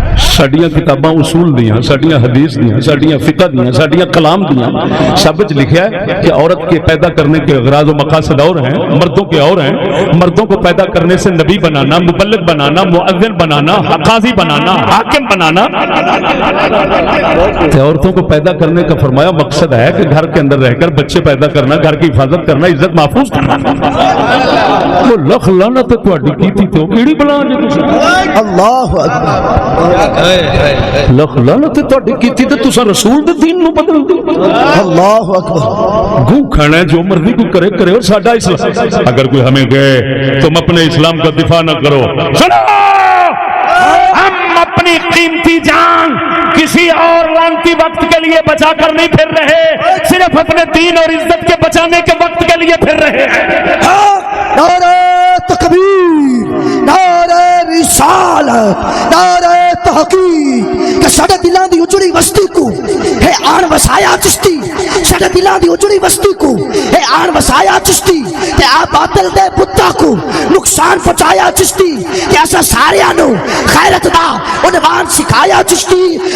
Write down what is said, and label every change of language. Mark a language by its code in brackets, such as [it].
[pa] ساڈیاں کتاباں اصول دیاں, ساڈیاں حدیث دیاں, ساڈیاں فقہ دیاں, ساڈیاں کلام دیاں, سب وچ لکھیا ہے [ur] کہ عورت کے پیدا کرنے کے اغراض و مقاصد اور ہیں, مردوں کے اور ہیں. مردوں کو پیدا کرنے سے نبی بنانا, مبلغ بنانا, مؤذن بنانا, قاضی بنانا, حاکم بنانا. عورتوں کو پیدا کرنے کا فرمایا مقصد ہے کہ گھر کے اندر رہ کر بچے پیدا کرنا, گھر کی حفاظت کرنا, عزت محفوظ کرنا. [pa] وہ لکھ لعنت تہاڈی کیتی تے کیڑی بلا جے تسی؟ [ar] اللہ اکبر. [pa] لکھ لعنت تہاڈی کیتی تے تساں رسول دے دین نو بدل دیو. [ar] اللہ اکبر. [ur] گو کھانا ہے جو مرضی کو کرے کرے, اور ساڈا اسلام. اگر کوئی ہمیں کہے تم اپنے اسلام کا دفاع نہ کرو, سنو ہم اپنی قیمتی جان کسی اور لانتی وقت کے لیے بچا کر نہیں پھر رہے, صرف اپنے دین اور عزت کے بچانے کے وقت کے لیے پھر رہے ہیں. [pa] نعرہ تکبیر, نعرہ رسالت, نعرہ تحقیق. کہ ساڈے دلاں دی اجڑی بستی کو ہے آن وسایا چشتی, ساڈے دلاں دی اجڑی بستی کو ہے آن وسایا چشتی, تے آ باطل دے بتا کو نقصان پہنچایا چشتی, تے اسا ساریاں نو خیرت دا عنوان سکھایا چشتی.